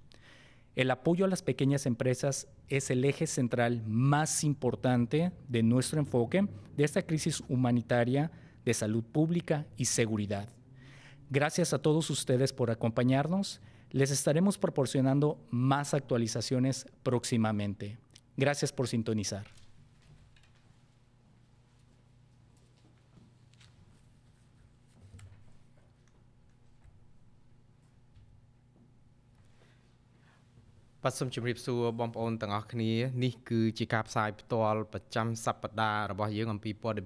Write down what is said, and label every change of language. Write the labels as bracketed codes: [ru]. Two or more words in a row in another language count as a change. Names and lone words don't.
[es] El apoyo a las pequeñas empresas es el eje central más importante de nuestro enfoque de esta crisis humanitaria de salud pública y seguridad. Gracias a todos ustedes por acompañarnos. Les estaremos proporcionando más actualizaciones próximamente. Gracias por sintonizar. [km] បាទសូមជម្រាបសួរបងប្អូនទាំងអស់គ្នានេះគឺជាការផ្សាយផ្ទាល់ប្រចាំសប្តាហ៍របស់យើងអំពីព័ត៌